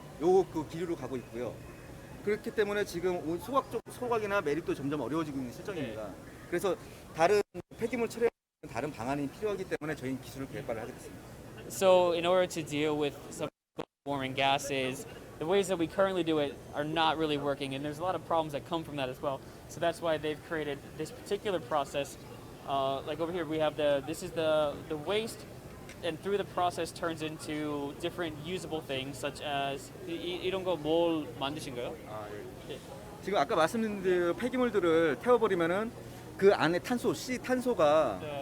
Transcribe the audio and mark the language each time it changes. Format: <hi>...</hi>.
<ko>요 그 기류로 가고 있고요. 그렇기 때문에 지금 소각이나 매립도 점점 어려워지고 있는 실정입니다. 그래서 다른 폐기물 처리에 다른 방안이 필요하기 때문에 저희 기술을 개발을 하게 됐습니다.</ko> <en>So in order to deal with some global warming gases, the ways that we currently do it are not really working, and there's a lot of problems that come from that as well. So that's why they've created this particular process. Like over here, we have this is the waste, and through the process turns into different usable things, such as</en> <ko>이런 거 뭘 만드신 거요? 지금 아까 말씀드린 대로 폐기물들을 태워버리면은 그 안에 탄소가</ko>